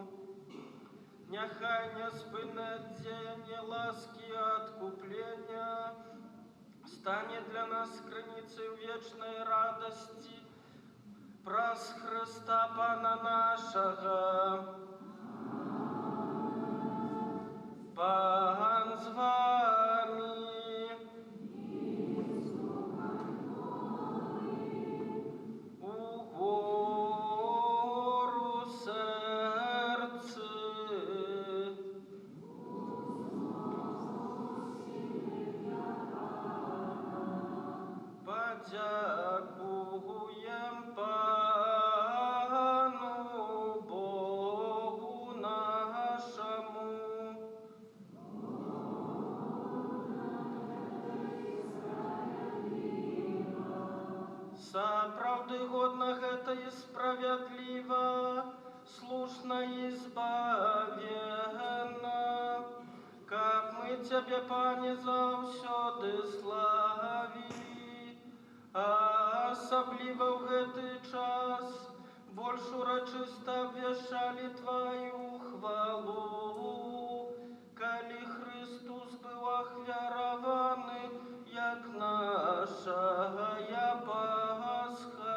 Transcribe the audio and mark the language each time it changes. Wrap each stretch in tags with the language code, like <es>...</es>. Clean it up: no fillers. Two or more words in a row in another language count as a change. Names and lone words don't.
<be>Няхай няспыннае дзеянне ласкі і адкуплення стане для нас крыніцай вечнай радасці праз Христа Пана нашага.</be> <uk>Пан з вами. Угору серце. Подякуєм Пану Богу нашому.</uk> <be>Сапраўды годна гэта і справядліва, слушна і збавенна, каб мы Цябе, Пане, заўсёды славілі, а асабліва ў гэты час больш урачыста абвяшчалі Тваю хвалу, калі Христус быў ахвяраваны як нашая Пасха.</be>